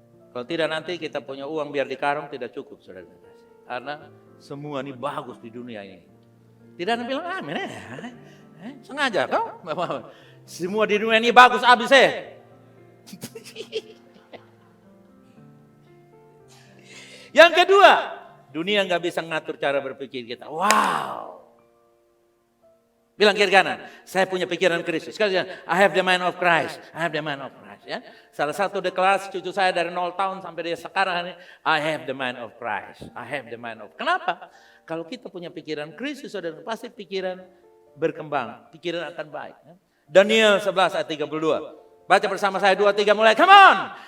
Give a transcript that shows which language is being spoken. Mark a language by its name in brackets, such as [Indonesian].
[Indonesian] Kalau tidak nanti kita punya uang biar di karung tidak cukup, saudara. Karena semua ini bagus di dunia ini. Tidak ada yang bilang amin ya. Sengaja kau? Semua di dunia ini bagus habis Yang kedua, dunia nggak bisa ngatur cara berpikir kita. Wow. Bilang kiri kanan, saya punya pikiran Kristus. [English] Sekali I have the mind of Christ. I have the mind of Christ. [Indonesian] Ya. Salah satu di kelas cucu saya dari 0 tahun sampai dia sekarang ini, [English] I have the mind of Christ. I have the mind of. [Indonesian] Kenapa? Kalau kita punya pikiran Kristus, saudara, pasti pikiran berkembang, pikiran akan baik. Ya. Daniel 11 ayat 32. Baca bersama saya 2, 3 mulai. Come on.